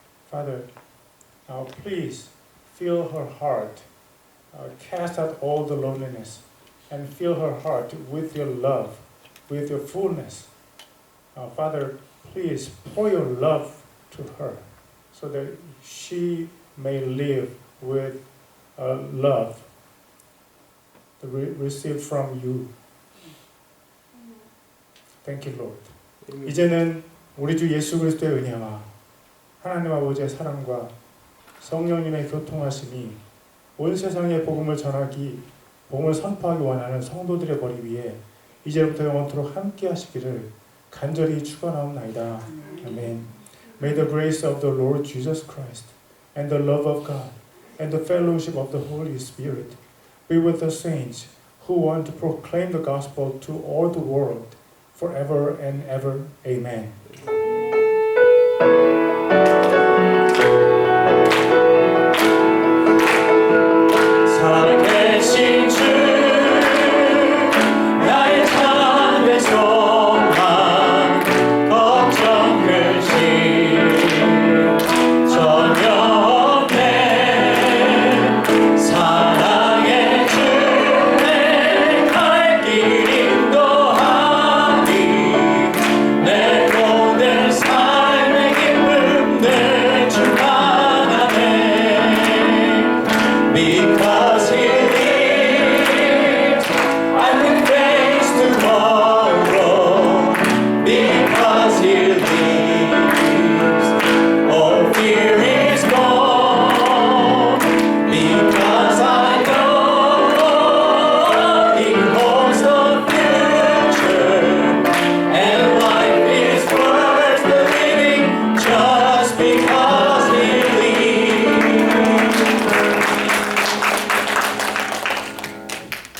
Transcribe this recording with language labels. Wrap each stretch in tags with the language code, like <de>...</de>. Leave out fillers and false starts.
<en>Father, please fill her heart, cast out all the loneliness, and fill her heart with your love, with your fullness. Father, please pour your love to her so that she may live with love received from you. Thank you, Lord.</en> <ko>이제는 우리 주 예수 그리스도의 은혜와 하나님 아버지의 사랑과 성령님의 교통하심이 온 세상에 복음을 전하기, 복음을 선포하기 원하는 성도들의 머리 위에 이제부터 영원토록 함께 하시기를 간절히 축원하옵나이다. 아멘.</ko> <en>May the grace of the Lord Jesus Christ and the love of God and the fellowship of the Holy Spirit be with the saints who want to proclaim the gospel to all the world forever and ever. Amen.</en> <ko>살아계신 주 나의 참된 소망 걱정 근심 전혀 없네 사랑의 주 내 갈 길 인도하니 내 모든 삶의 기쁨 늘 충만하네</ko> <en>Because he lives, I can face tomorrow. Because he lives, all fear is gone. Because I know he holds the future, and life is worth the living just because he lives.</en>